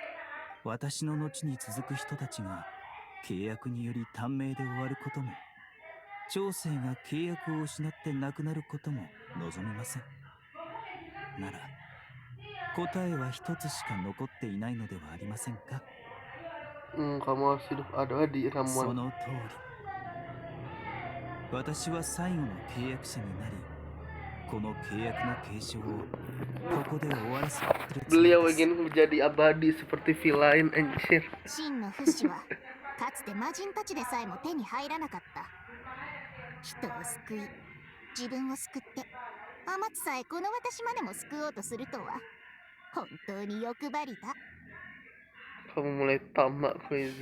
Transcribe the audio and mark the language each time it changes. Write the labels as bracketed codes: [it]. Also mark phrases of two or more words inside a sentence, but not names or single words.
[ja] 私の後に続く人たちが契約により短命で終わることも、長生が契約を失って亡くなることも望みません。なら答えは一つしか残っていないのではありませんか。 [id] Kamu harus hidup ada di [ja] そ [id] ramuan. [ja] の通り。私は最後の契約者になり、この契約の継承をここで終わらせるつもり [id] Beliau [ja] です。 [id] ingin menjadi abadi seperti villain, anjir. [ja] 真の不死はかつて魔人たちでさえも手に入らなかった。人を救い、自分を救って、天津さえこの私までも救おうとするとは本当に欲張りだ。 [id] Kamu mulai tamak, Koizu.